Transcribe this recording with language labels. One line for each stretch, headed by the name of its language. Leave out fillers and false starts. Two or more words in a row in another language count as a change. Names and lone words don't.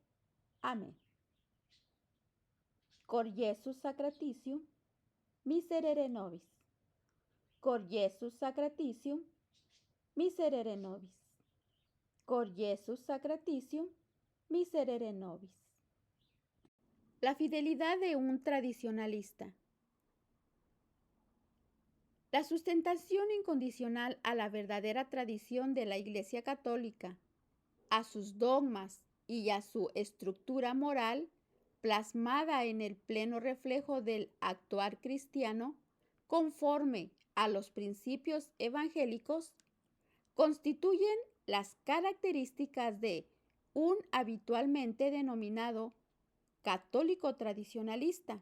Spanish: Amén.
Latin: Cor Iesus sacratitium, miserere nobis. Cor Iesus sacratitium, miserere nobis. Cor Iesus sacratitium, miserere nobis.
Spanish: La fidelidad de un tradicionalista. La sustentación incondicional a la verdadera tradición de la Iglesia Católica, a sus dogmas y a su estructura moral, plasmada en el pleno reflejo del actuar cristiano, conforme a los principios evangélicos, constituyen las características de un habitualmente denominado católico tradicionalista.